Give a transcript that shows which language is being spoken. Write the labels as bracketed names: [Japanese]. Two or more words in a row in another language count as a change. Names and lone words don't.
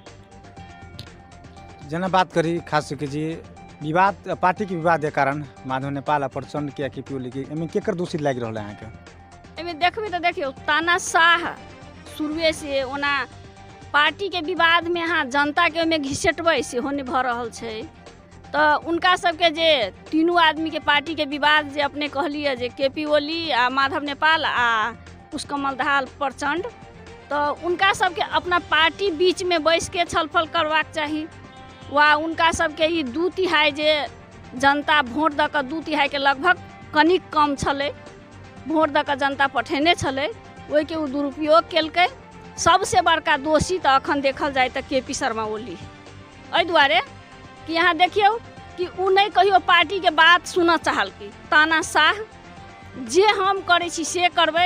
[Maithili] जेना बात करी खास करके जी विवाद, पार्टी के विवाद के कारण माधव नेपाल आ प्रचंड के केपी ओली के एमे केकर दोषी लागि रहल है अहाँ के? एमे देखबै तो देखियो तानाशाह शुरुए से ओना पार्टी के विवाद में अहाँ जनता के ओमे घिसेटबै सेहो नहीं भऽ रहल छै। तो उनका सबके जे तीनों आदमी के पार्टी के विवाद जे अपने कहलिए जे केपी ओली आ माधव नेपाल आ पुष्पकमल दाहाल प्रचंड, तो उनका सबके अपना पार्टी बीच में बैस के छलफल करवाक चाही। वा उनका सबके ई 2/3 जे जनता वोट दऽ कऽ 2/3 के लगभग कनिक कम छलै, भोट दऽ कऽ जनता पठेने छलै, ओहिके ओ दुरुपयोग केलकै। सबसे बड़का दोषी तऽ अखन देखल जाए तऽ KP शर्मा ओली, एहि दुआरे कि यहाँ देखियौ कि ओ नहीं कहियो पार्टी के बात सुनऽ चाहलकै, तानाशाह जे हम करै छी से करबै।